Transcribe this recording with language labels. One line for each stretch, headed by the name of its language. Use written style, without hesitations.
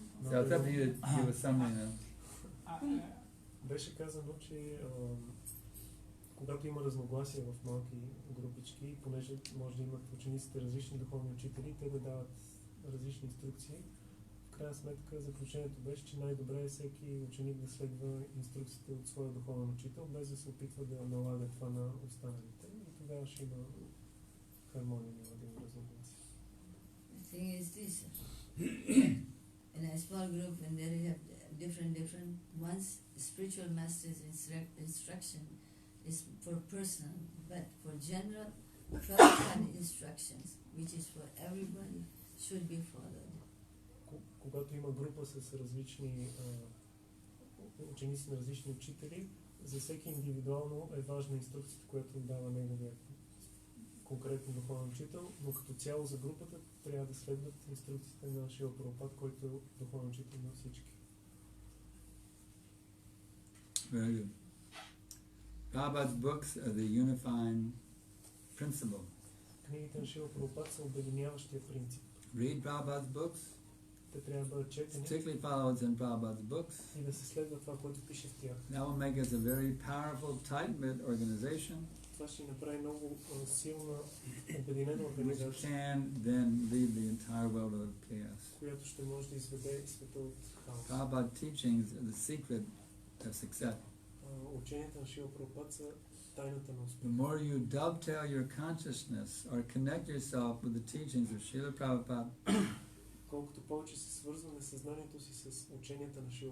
English: So it's up to you to give us something now.
Bulgarian: Беше казано, че когато има разногласия в малки групички, понеже може да имат учениците различни духовни учители, те да дават различни инструкции. В крайна сметка заключението беше, че най-добре е всеки ученик да следва инструкциите от своя духовен учител, без да се опитва да налага това на останалите. И тогава ще има хармония, няма да има разногласия.
English: The thing is this, in a small group when there is different one's spiritual master's instruction is for personal, but for general Prabhupada instructions, which is for everybody, should be followed.
Bulgarian: Когато има група с различни ученици на различни учители, за всеки индивидуално е важна инструкцията, която дава неговия конкретно духовен учител, но като цяло за групата трябва да следват инструкциите на Шрила Прабхупада, който е духовен учител на всички.
English: Very good. Prabhupada's books are the unifying principle.
Bulgarian: Книгите на Шрила Прабхупада са обединяващия принцип.
English: Read Prabhupada's books.
Bulgarian: Те трябва да бъдат четени
English: particularly follow what's in Prabhupada's books.
Bulgarian: и да се следва това, което пише в тях.
English: That will make us a very powerful, tight-knit organization,
Bulgarian: Това ще направи много силна, обединена
English: which
Bulgarian: организация,
English: can then lead the entire world out of chaos.
Bulgarian: която ще може да изведе света от хаос.
English: Prabhupada teachings are the secret of success.
Bulgarian: Ученията на Шрила Прабхупад са тайната на
English: The
Bulgarian: успеха.
English: more you dovetail your consciousness or connect yourself with the teachings of Srila Prabhupada,
Bulgarian: Колкото повече се свързваме съзнанието си с ученията на Шрила